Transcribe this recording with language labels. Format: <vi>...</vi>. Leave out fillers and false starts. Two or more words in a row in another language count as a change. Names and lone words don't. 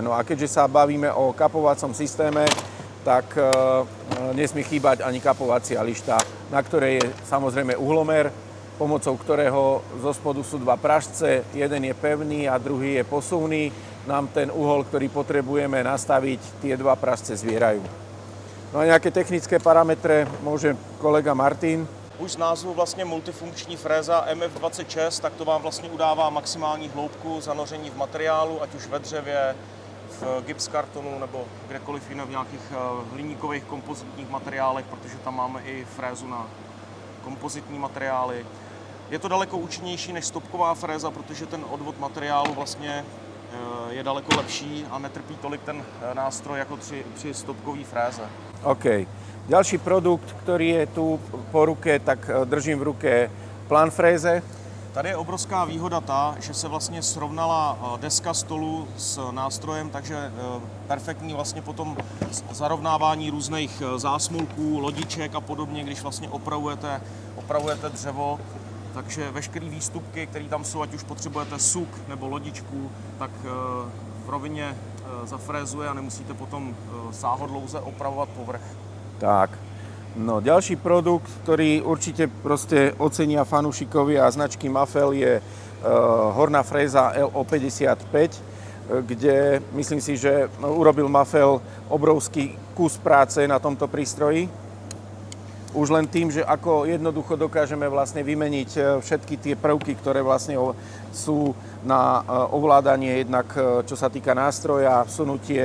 <sk>No a keďže sa bavíme o kapovacom systéme, tak nesmie chýbať ani kapovacia lišta, na ktorej je samozrejme uhlomer, pomocou ktorého zo spodu sú dva pražce, jeden je pevný a druhý je posuvný. Nám ten uhol, ktorý potrebujeme nastaviť, tie dva pražce zvierajú. No a nejaké technické parametre môže kolega Martin.</sk> <cs>Už z názvu vlastně multifunkční fréza MF26, tak to vám vlastně udává maximální hloubku zanoření v materiálu, ať už ve dřevě, v gipskartonu nebo kdekoliv jiné v nějakých hliníkových kompozitních materiálech, protože tam máme i frézu na kompozitní materiály. Je to daleko účinnější než stopková fréza, protože ten odvod materiálu vlastně je daleko lepší a netrpí tolik ten nástroj jako při stopkové fréze. OK.</cs> <sk>Ďalší produkt, ktorý je tu po ruke, tak držím v ruke Plan fréze.</sk> <cs>Tady je obrovská výhoda ta, že se vlastně srovnala deska stolu s nástrojem, takže perfektní vlastně potom zarovnávání různých zásmulků, lodiček a podobně, když vlastně opravujete dřevo. Takže veškeré výstupky, které tam jsou, ať už potřebujete suk nebo lodičku, tak v rovině zafrézuje a nemusíte potom sáhodlouze opravovat povrch.</cs> <sk>Tak, no ďalší produkt, ktorý určite proste ocenia fanúšikovia značky Mafel je horná fréza LO55. kde myslím si, že urobil Mafel obrovský kus práce na tomto prístroji. Už len tým, že ako jednoducho dokážeme vlastne vymeniť všetky tie prvky, ktoré vlastne sú na ovládanie, jednak čo sa týka nástroja, vsunutie.</sk>